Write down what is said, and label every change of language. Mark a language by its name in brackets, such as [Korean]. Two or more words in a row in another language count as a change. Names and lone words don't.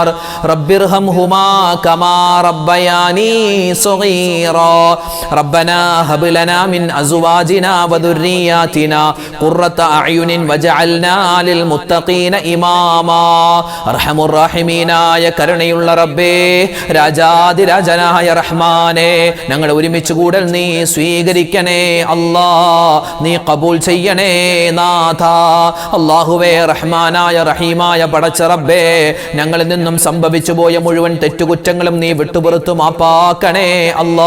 [Arabic] رب ارحمهما كما ربياني صغيرا. ربنا هب لنا من أزواجنا وذرياتنا قرة أعين وجعلنا للمتقين إماما. أرحم الراحمين يا [Malayalam] കരുണയുള്ള റബ്ബേ, രാജാതിരാജനായ റഹ്മാനെ, ഞങ്ങൾ ഒരുമിച്ച് കൂടൽ നീ സ്വീകരിക്കണേ അല്ലാ, നീ കബൂൽ ചെയ്യണേ നാഥ. അല്ലാഹുവേ, റഹ്മാനായ റഹീമായ പടച്ച റബ്ബേ, ഞങ്ങളിൽ നിന്നും സംഭവിച്ചു പോയ മുഴുവൻ തെറ്റുകുറ്റങ്ങളും നീ വിട്ടുപുറത്തു മാപ്പാക്കണേ അല്ലാ.